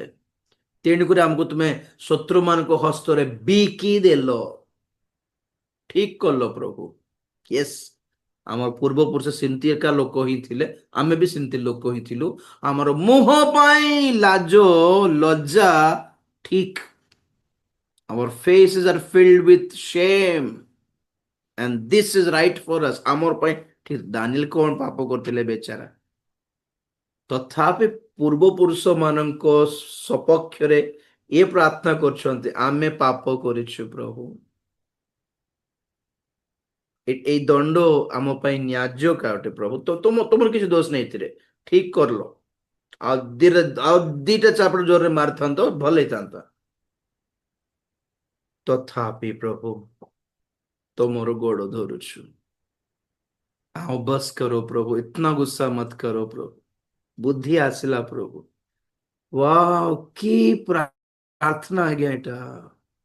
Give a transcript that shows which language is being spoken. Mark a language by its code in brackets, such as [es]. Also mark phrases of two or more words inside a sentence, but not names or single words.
[or] ତେଣୁକରି ଆମକୁ ତୁମେ ଶତ୍ରୁ ମାନଙ୍କ ହସ୍ତରେ ବିକି ଦେଲ। ଠିକ କଲ ପ୍ରଭୁ। ୟେସ୍, ଆମର ପୂର୍ବପୁରୁଷ ସେମିତି ଏକା ଲୋକ ହିଁ ଥିଲେ, ଆମେ ବି ସେମିତି ଲୋକ ହିଁ ଥିଲୁ। ଆମର ମୁହଁ ପାଇଁ ଲାଜ, ଲଜ୍ଜା ଠିକ, [en] our faces are filled with shame and this is right for us, [or] ଆମର ପାଇଁ ଠିକ। ଦାନିଏଲ କଣ ପାପ କରିଥିଲେ ବେଚାରା, ତଥାପି ପୂର୍ବପୁରୁଷ ମାନଙ୍କ ସପକ୍ଷରେ ଏ ପ୍ରାର୍ଥନା କରୁଛନ୍ତି, ଆମେ ପାପ କରିଛୁ ପ୍ରଭୁ, ଏଇ ଦଣ୍ଡ ଆମ ପାଇଁ ନ୍ୟାଯ୍ୟ କାଟେ ପ୍ରଭୁ। ତ ତୁମର କିଛି ଦୋଷ ନାହିଁ ଏଥିରେ, ଠିକ କରଲ। ଆଉ ଦିଟା ଚାପଡ଼ ଜୋରରେ ମାରିଥାନ୍ତ, ଭଲ ହେଇଥାନ୍ତା। ତଥାପି ପ୍ରଭୁ, ତୁମର ଗୋଡ଼ ଧରୁଛୁ, [hi] आओ बस करो प्रभु, इतना गुस्सा मत करो प्रभु। [or] ବୁଦ୍ଧି ଆସିଲା ପ୍ରଭୁ। ୱାହ, କି ପ୍ରାର୍ଥନା ଆଜ୍ଞା ଏଟା।